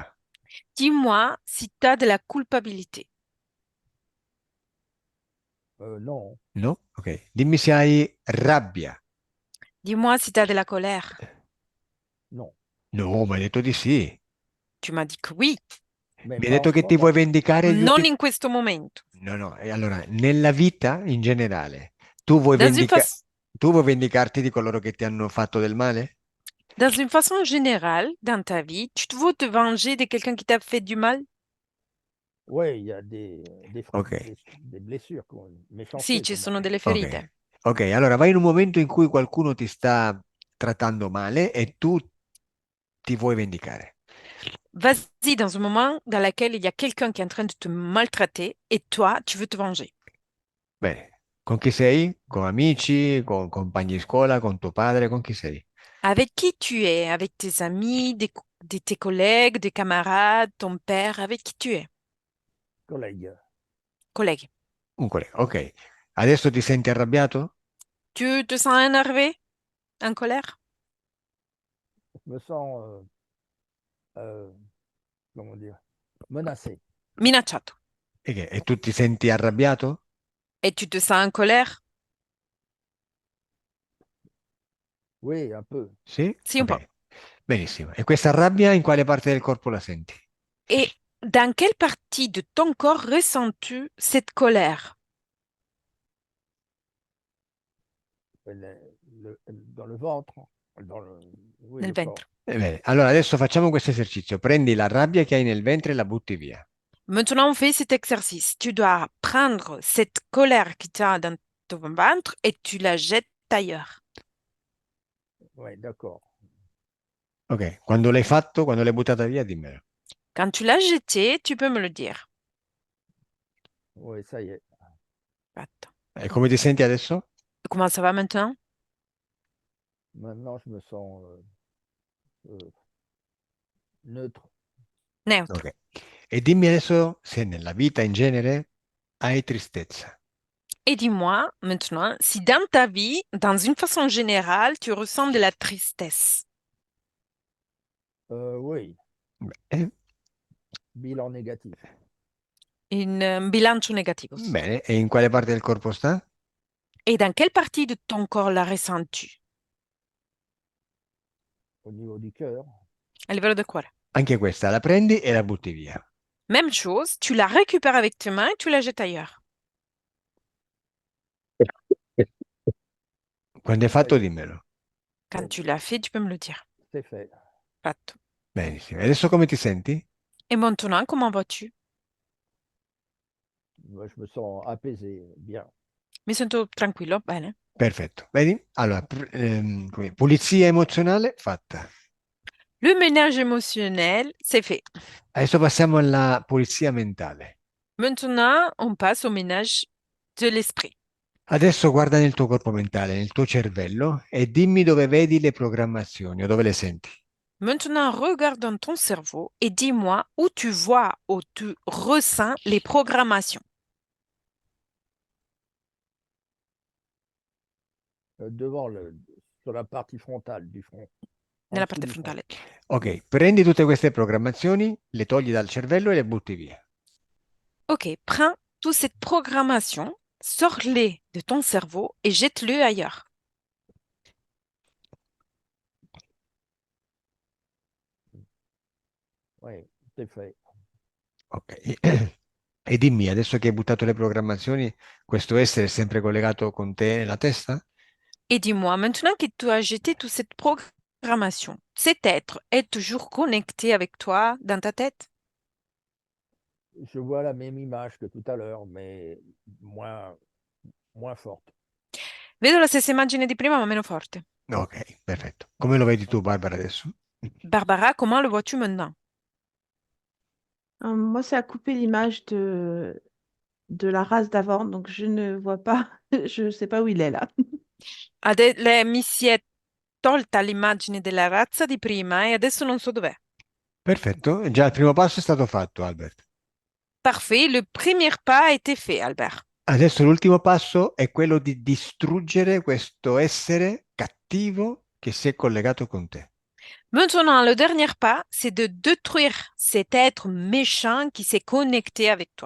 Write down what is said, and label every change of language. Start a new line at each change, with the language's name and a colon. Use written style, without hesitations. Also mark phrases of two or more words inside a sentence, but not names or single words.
French: Dis-moi si tu as de la culpabilité. Non.
Italian: No? Ok. Dimmi se hai rabbia.
French: Dis-moi si tu as de la colère. Non,
Italian: No, mi hai detto di sì.
French: Tu m'as dit que oui, mais
Italian: Mi hai
French: pas en
Italian: detto
French: ce
Italian: che ti vuoi
French: moment.
Italian: vendicare gli
French: non
Italian: ultimi... in questo momento. No, no, e allora, nella vita in generale, tu vuoi
French: Dans une
Italian: tu vuoi vendicarti di coloro che ti hanno fatto del male?
French: dans une façon générale, dans ta vie, tu te veux te venger de quelqu'un qui t'a fait du mal? Oui, il y a Ok, des blessures,
Italian: Sì,
French: méchanceté,
Italian: ci
French: comme on
Italian: sono
French: dit.
Italian: delle ok. ferite. Ok, allora vai in un momento in cui qualcuno ti sta trattando male e tu ti vuoi vendicare.
French: Vas-y dans un moment dans lequel il y a quelqu'un qui est en train de te maltraiter et toi, tu veux te venger.
Italian: Bene, con chi sei? Con amici, con compagni di scuola, con tuo padre, con chi sei?
French: Avec qui tu es? Avec tes amis, tes collègues, des camarades, ton père? Avec qui tu es? Collègue, Collègue.
Italian: Un collega, ok. Adesso ti senti arrabbiato?
French: Tu te sens énervé? En colère? je me sens, euh, comment dire, menacé.
Italian: Minacciato. E tu ti senti arrabbiato?
French: Et tu te sens en colère? Oui, un peu.
Italian: Sì? Sì, un po'. Ok, benissimo. E questa rabbia in quale parte del corpo la senti?
French: Et dans quelle partie de ton corps ressens-tu cette colère? Dans le ventre, dans le, oui,
Italian: Nel
French: le corps.
Italian: ventre. Bene, allora adesso facciamo questo esercizio. Prendi la rabbia che hai nel ventre e la butti via.
French: Maintenant, on fait cet exercice. Tu dois prendre cette colère qui t'a dans ton ventre et tu la jettes ailleurs. Oui, d'accord.
Italian: Ok, quando l'hai fatto, quando l'hai buttata via, dimmelo.
French: Quand tu l'as jeté, tu peux me le dire. Oui, ça y est. Attends.
Italian: E come ti senti adesso?
French: Comment ça va maintenant? Maintenant, je me sens euh, neutre. Neutre. Ok.
Italian: E dimmi adesso se nella vita in genere hai tristezza.
French: Et dis-moi maintenant si dans ta vie, dans une façon générale, tu ressens de la tristesse. Oui, Eh, bilan négatif.
Italian: Un bilancio negativo. Bene, e in quale parte del corpo sta?
French: Et dans quelle partie de ton corps la ressens-tu? Au niveau du cœur,
Italian: A livello del cuore. Anche questa la prendi e la butti via.
French: Même chose, tu la récupères avec tes mains et tu la jettes ailleurs.
Italian: Quando hai
French: ça
Italian: fatto,
French: y est,
Italian: dimmelo.
French: Quand tu l'as fait, tu peux me le dire. c'est fait.
Italian: Fatto. Benissimo. E adesso come ti senti?
French: Et maintenant, comment vas-tu? Moi, je me sens apaisé, bien.
Italian: Mi sento tranquillo, bene. Perfetto. Vedi? Allora, pulizia emozionale fatta.
French: Le ménage émotionnel, c'est fait.
Italian: Adesso passiamo alla pulizia mentale.
French: Maintenant, on passe au ménage de l'esprit.
Italian: Adesso guarda nel tuo corpo mentale, nel tuo cervello e dimmi dove vedi le programmazioni o dove le senti.
French: Maintenant, regarde dans ton cerveau et dis-moi où tu vois, où tu ressens les programmations. Devant sur la partie frontale du front, en
Italian: Nella
French: dessous
Italian: parte
French: du front.
Italian: frontale. Ok, prendi tutte queste programmazioni, le togli dal cervello e le butti via.
French: Ok, prends toute cette programmation, sors-les de ton cerveau et jette-le ailleurs. Oui, c'est fait. Ok.
Italian: E dimmi, adesso che hai buttato le programmazioni, questo essere è sempre collegato con te nella testa?
French: Et dis-moi, maintenant que tu as jeté toute cette programmation, cet être est toujours connecté avec toi dans ta tête? Je vois la même image que tout à l'heure, mais moins, moins forte.
Italian: Vedo la stessa immagine di prima, ma meno forte. Ok, perfetto. Come lo vedi tu, Barbara, adesso?
French: Barbara, comment le vois-tu maintenant? Moi, ça a coupé l'image de la race d'avant, donc je ne vois pas, je ne sais pas où il est là.
Italian: Mi si è tolta l'immagine della razza di prima e adesso non so dov'è. Perfetto, già il primo passo è stato fatto, Albert.
French: Parfait, le premier pas a été fait, Albert.
Italian: Adesso l'ultimo passo è quello di distruggere questo essere cattivo che si è collegato con te.
French: Maintenant, le dernier pas, c'est de détruire cet être méchant qui s'est connecté avec toi.